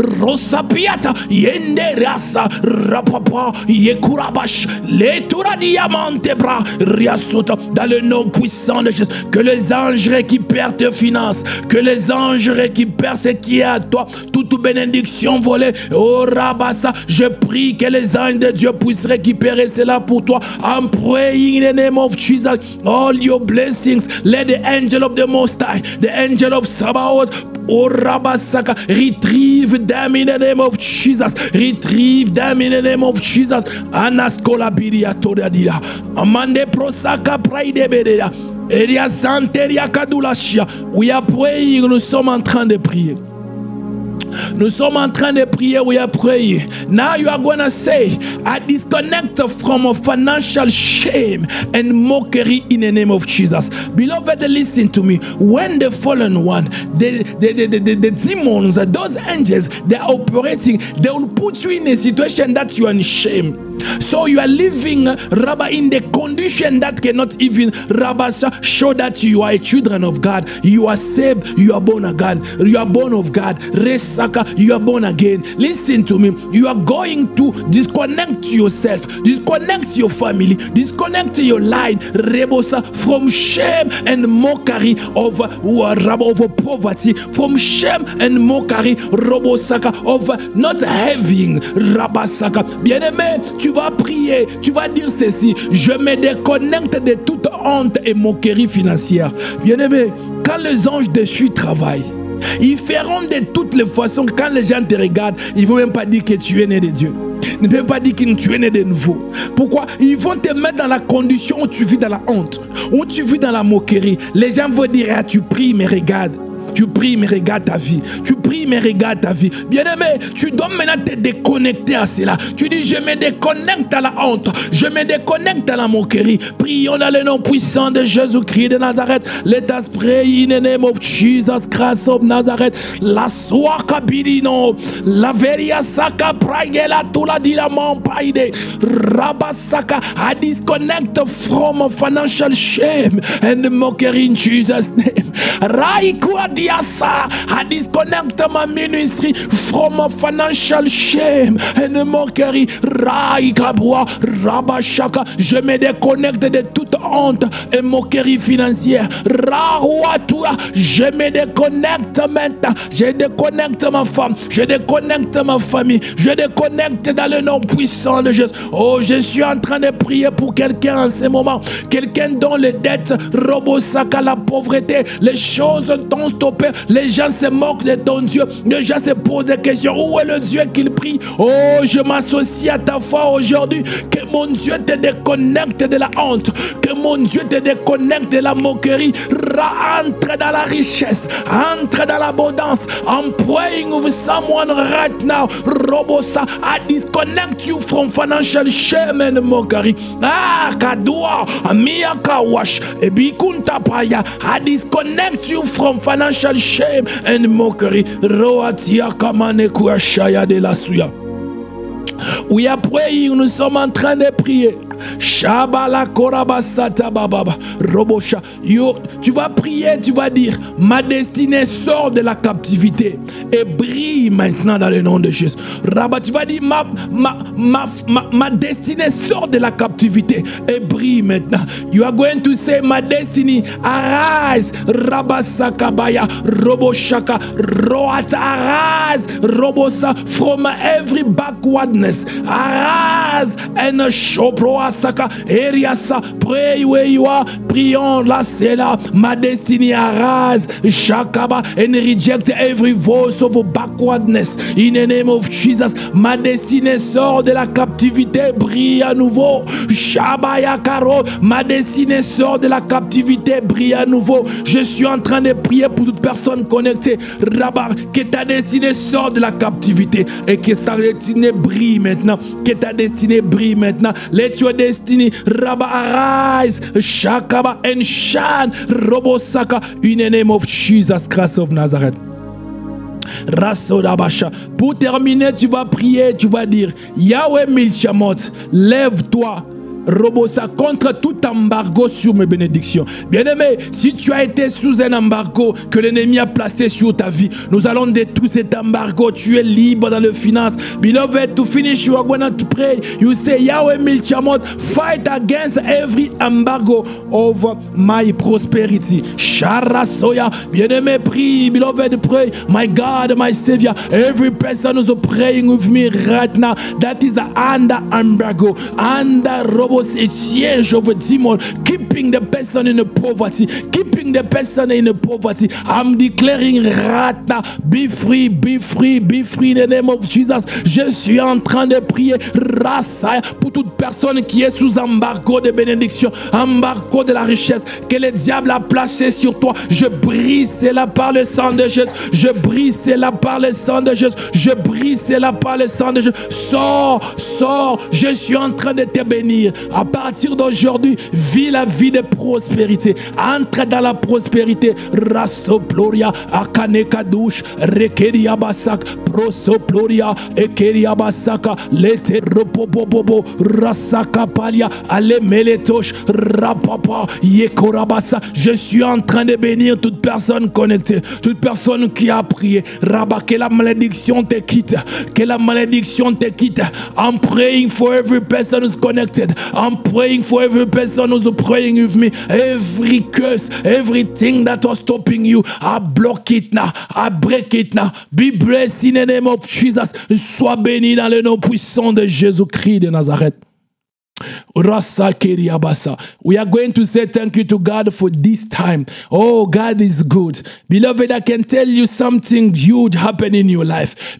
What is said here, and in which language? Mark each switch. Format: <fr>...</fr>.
<fr>rosapiata, yende rasa, rapapa, yekurabash, letura diamante bra, riasota, dans le nom puissant de Jésus, que les anges récupèrent tes finances, que les anges récupèrent ce qui est à toi, toute bénédiction volée. Oh Rabasa, je prie que les anges de Dieu puissent récupérer cela pour toi.</fr> <en>I'm praying in the name of Jesus. All your blessings, let the angel of the Most High, the angel of Sabaoth, oh Rabasaka, retrieve them in the name of Jesus. Retrieve them in the name of Jesus. Anaskola biria todadia. Amande prosaka praide bedeya. Eria santeria kadulashia. We are praying.</en> <fr>Nous sommes en train de prier. Nous sommes en train de prier,</fr> <en>we are praying. Now you are going to say, I disconnect from a financial shame and mockery in the name of Jesus. Beloved, listen to me. When the fallen one, the demons, those angels, they are operating, they will put you in a situation that you are in shame. So you are living, Rabba, in the condition that cannot even, Rabba, show that you are a children of God. You are saved, you are born of God. You are born of God. Resaka, you are born again. Listen to me. You are going to disconnect yourself, disconnect your family, disconnect your line, Rebosa, from shame and mockery of poverty, from shame and mockery, Robosaka, of not having, Rabasaka.</en> <fr>Bien-aimé, tu vas prier, tu vas dire ceci: je me déconnecte de toute honte et moquerie financière. Bien-aimé, quand les anges déchus travaillent, ils feront de toutes les façons. Quand les gens te regardent, ils ne vont même pas dire que tu es né de Dieu. Ils ne peuvent pas dire que tu es né de nouveau. Pourquoi? Ils vont te mettre dans la condition où tu vis dans la honte, où tu vis dans la moquerie. Les gens vont dire: ah, tu pries, mais regarde. Tu pries, mais regarde ta vie. Tu pries, mais regarde ta vie. Bien-aimé, tu dois maintenant te déconnecter à cela. Tu dis: je me déconnecte à la honte. Je me déconnecte à la moquerie. Prions dans le nom puissant de Jésus-Christ de Nazareth.</fr> <en>Let us pray in the name of Jesus Christ of Nazareth. La soaka bidino. La veria saka praigela tula dilamon paide. Rabasaka. I disconnect from financial shame and mockery in Jesus' name. Raikua Adiasa, I disconnect my ministry from a financial shame and mockery.</en> <fr>Raikabwa, Rabashaka, je me déconnecte de toute honte et moquerie financière. Rawatua, je me déconnecte maintenant. Je déconnecte ma femme, je déconnecte ma famille, je déconnecte dans le nom puissant de Jésus. Oh, je suis en train de prier pour quelqu'un en ce moment. Quelqu'un dont les dettes, Robosaka, la pauvreté, les choses t'ont stoppé. Les gens se moquent de ton Dieu. Les gens se posent des questions. Où est le Dieu qu'il prie? Oh, je m'associe à ta foi aujourd'hui. Que mon Dieu te déconnecte de la honte. Que mon Dieu te déconnecte de la moquerie. Entre dans la richesse. Entre dans l'abondance.</fr> <en>I'm praying with someone right now. Robosa, I disconnect you from financial shame and mockery. Ah, Kadua, Amia Kawash, Ebikunta Paya. I disconnect you from financial shame and mockery. Roatia Kamane Kuashaya de la Suya. We are praying,</en> <fr>nous sommes en train de prier. Shabala korabasata bababa robosha. Tu vas prier, tu vas dire: ma destinée sort de la captivité et brille maintenant dans le nom de Jésus. Rabba, tu vas dire: ma destinée sort de la captivité et brille maintenant.</fr> <en>You are going to say: my destiny arise. Rabasakabaya roboshaka roata, arise robosa from every backwardness. Arise and show Saka, Eriasa, pray where you are.</en> <fr>Prions là, c'est là.</fr> <en>My destiny arise, Shakaba, and reject every voice of backwardness. In the name of Jesus,</en> <fr>ma destinée sort de la captivité, brille à nouveau. Shabaya Karo, ma destinée sort de la captivité, brille à nouveau. Je suis en train de prier pour toute personne connectée. Rabar, que ta destinée sort de la captivité et que ta destinée brille maintenant. Que ta destinée brille maintenant.</fr> <en>Let your destiny, Rabba, arise, Shakaba, and shine, Robosaka, in the name of Jesus Christ of Nazareth. Rasodabasha.</en> <fr>Pour terminer, tu vas prier, tu vas dire: Yahweh Milchamot, lève-toi. Robosa, contre tout embargo sur mes bénédictions. Bien-aimé, si tu as été sous un embargo que l'ennemi a placé sur ta vie, nous allons détruire cet embargo. Tu es libre dans les finances.</fr> <en>Beloved, to finish, you are going to pray. You say: Yahweh Milchamot, fight against every embargo over my prosperity. Sharasoya.</en> <fr>Bien-aimé, prie.</fr> <en>Beloved, pray. My God, my Savior, every person who's praying with me right now, that is under embargo, under siege of a demon, keeping the person in poverty, keeping the person in poverty. I'm declaring right now, be free, be free, be free in the name of Jesus.</en> <fr>Je suis en train de prier Rasa pour toute personne qui est sous embargo de bénédiction, embargo de la richesse que le diable a placé sur toi. Je brise cela par le sang de Jésus. Je brise cela par le sang de Jésus. Je brise cela par le sang de Jésus. Sors, sors. Je suis en train de te bénir. À partir d'aujourd'hui, vis la vie de prospérité. Entre dans la prospérité. Rasoploria, Akanekadouche, Rekeria Basak, Prosoploria, Ekeria Basaka, Lete Ropopobobo, Rasaka Palia, Ale Meletosh, Rapapa, Yekorabasa. Je suis en train de bénir toute personne connectée, toute personne qui a prié. Rabat, que la malédiction te quitte, que la malédiction te quitte.</fr> <en>I'm praying for every person who's connected. I'm praying for every person who's praying with me. Every curse, everything that was stopping you, I block it now. I break it now. Be blessed in the name of Jesus.</en> <fr>Sois béni dans le nom puissant de Jésus-Christ de Nazareth.</fr> <en>We are going to say thank you to God for this time. Oh, God is good. Beloved, I can tell you something huge happened in your life.</en>